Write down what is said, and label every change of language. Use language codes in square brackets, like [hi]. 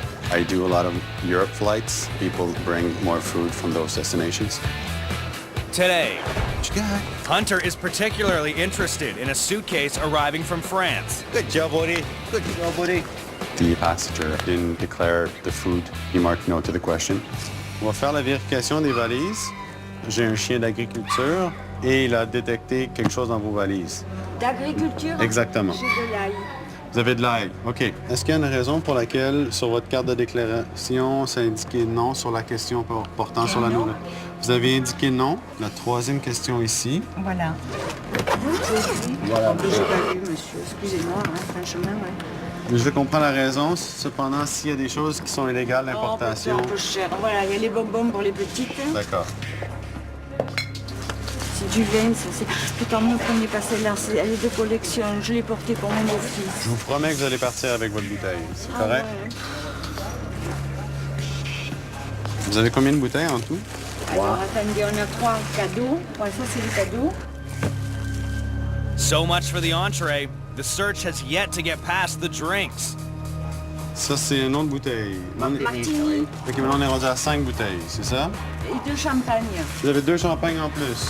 [en] I do a lot of Europe flights. People bring more food from those destinations. Today, What you got? Hunter is particularly interested in a suitcase arriving from France. Good job, buddy. Good job, buddy. The passenger didn't declare the food. He marked no to the question. [fr] On va faire la vérification des valises. J'ai un chien d'agriculture et il a détecté quelque chose dans vos valises. D'agriculture? Exactement. J'ai de l'ail. Vous avez de l'ail. OK. Est-ce qu'il y a une raison pour laquelle, sur votre carte de déclaration, ça indiqué non sur la question portant sur la Non. nouvelle? Vous avez indiqué non. La troisième question ici. Voilà. Voilà. J'ai pas vu, monsieur. Excusez-moi, franchement, Je comprends la raison. Cependant, s'il y a des choses qui sont illégales d'importation... Oh, c'est un peu cher. Voilà, il y a les bonbons pour les petites. D'accord. C'est du vin, ça. Putain, ne prenez pas celle-là. Elle est de collection. Je l'ai portée pour mon beau-fils. Je vous promets que vous allez partir avec votre bouteille. C'est Ah correct? ouais. Vous avez combien de bouteilles en tout? Alors, attendez, on a 3 cadeaux. Ouais, ça, c'est les cadeaux. [en] So much for the entree. The search has yet to get past the drinks. [fr] Ça, c'est une autre bouteille. Martini OK, maintenant, on est rendu à 5 bouteilles, c'est ça? et 2 champagnes. Vous avez 2 champagnes en plus.